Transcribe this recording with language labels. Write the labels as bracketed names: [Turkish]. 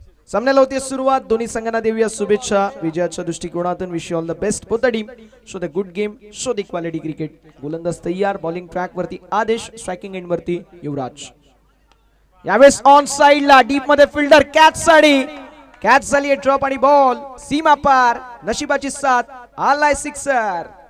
[Marathi] सामन्याला होती सुरुवात. दोन्ही संघांना देऊया शुभेच्छा विजयाच्या दृष्टिकोनातून. [English] Wish all the best both the team. Show the good game, show the quality cricket. [Marathi] गोलंदाज तयार. बॉलिंग ट्रॅक वरती आदेश, स्ट्रायकिंग एंड वरती युवराज. यावेळेस ऑन साइडला डीप मध्ये फिल्डर कॅच साठी. कॅच झाली ड्रॉप आणि बॉल सीमा पार. नशिबाची साथ. आलाय सिक्सर.